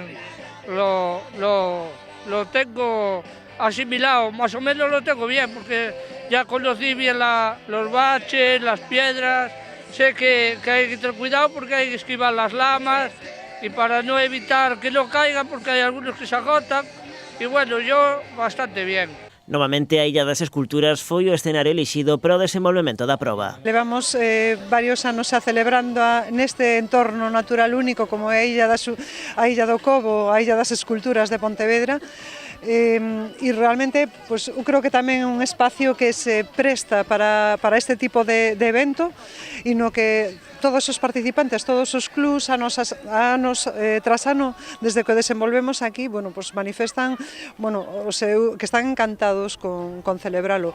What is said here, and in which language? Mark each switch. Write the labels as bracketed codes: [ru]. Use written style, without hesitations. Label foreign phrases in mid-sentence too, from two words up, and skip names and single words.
[es] Lo tengo asimilado, más o menos lo tengo bien, porque ya conocí bien los baches, las piedras, sé que hay que tener cuidado porque hay que esquivar las lamas y para no evitar que no caigan porque hay algunos que se agotan, y bueno, yo bastante bien. [gl] Novamente a Illa das Esculturas foi o escenario elixido para o desenvolvemento da proba. Levamos varios anos a celebrando neste entorno natural único como é a Illa do Cobo, a Illa das Esculturas de Pontevedra, e realmente pues, eu creo que tamén é un espacio que se presta para este tipo de evento e no que todos os participantes, todos os clubs, anos tras ano, desde que o desenvolvemos aquí, bueno, pues manifestan que están encantados con celebralo.